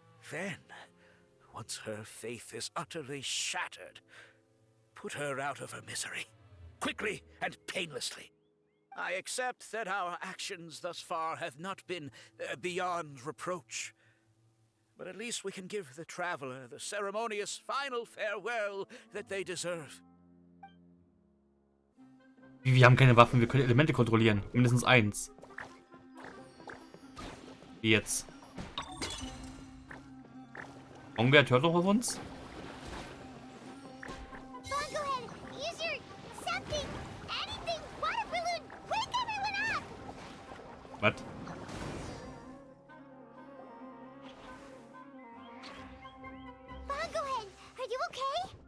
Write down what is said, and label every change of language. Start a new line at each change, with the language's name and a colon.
English: Then, once her faith is utterly shattered, put her out of her misery, quickly and painlessly. I accept that our actions thus far have not been beyond reproach. But at least we can give the traveler the ceremonious final farewell that they deserve.
German: Wir haben keine Waffen, wir können Elemente kontrollieren. Mindestens eins. Wie jetzt? Bongohead hört doch auf uns?
English: Bongohead, use your something, anything, water balloon! Wake everyone up!
German: Was?
English: Bongohead, are you okay?